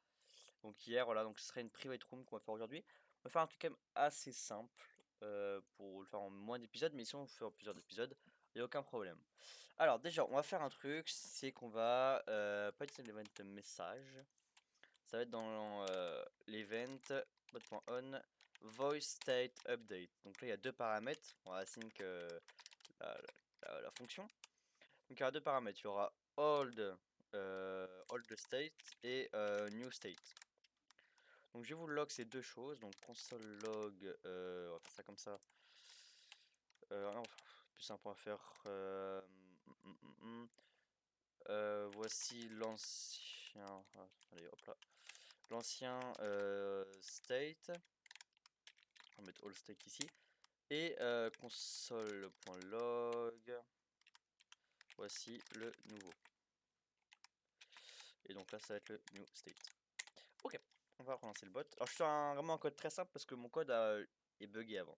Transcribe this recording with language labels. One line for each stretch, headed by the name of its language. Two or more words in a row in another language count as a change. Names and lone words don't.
French: Donc hier, voilà, donc ce serait une
English: private room
French: qu'on va faire aujourd'hui. On va faire un truc quand même assez simple pour le faire en moins d'épisodes, mais si on fait en plusieurs épisodes, il n'y a aucun problème. Alors déjà, on va faire un truc, c'est qu'on va pas utiliser l'
English: event message.
French: Ça va être dans l'
English: event mode.on voice state update.
French: Donc là, il y a deux paramètres. On va assigner la, la fonction. Donc il y aura deux paramètres. Il y aura
English: old state
French: et
English: new state.
French: Donc je vais vous log ces deux choses. Donc
English: console log,
French: on va faire ça comme ça. Non, plus simple à faire. Voici l'ancien. Allez, hop là. L'ancien state. On va mettre
English: all state
French: ici. Et console.log. Voici le nouveau. Et donc là, ça va être le
English: new state.
French: Ok, on va relancer le bot. Alors, je fais vraiment un code très simple parce que mon code est buggé avant.